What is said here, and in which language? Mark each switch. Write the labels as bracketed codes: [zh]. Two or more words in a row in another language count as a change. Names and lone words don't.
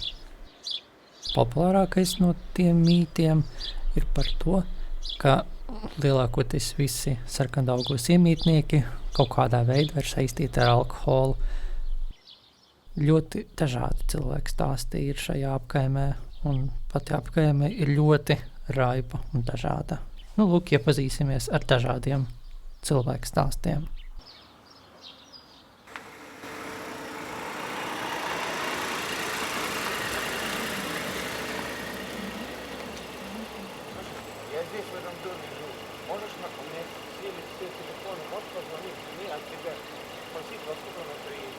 [lv] Populārākais no tiem mītiem ir par to, ka lielākoties visi Sarkandaugavas iemītnieki kaut kādā veidā ir saistīti ar alkoholu. Ļoti dažādi cilvēki stāsti ir šajā apkaimē, un pati apkaime ir ļoti raiba un dažāda. Lūk, iepazīsimies ar dažādiem cilvēku stāstiem. [ru] Я здесь, в этом доме живу. Можешь у меня сели все телефоны, можешь позвонить мне от тебя, спросить, во сколько она приедет.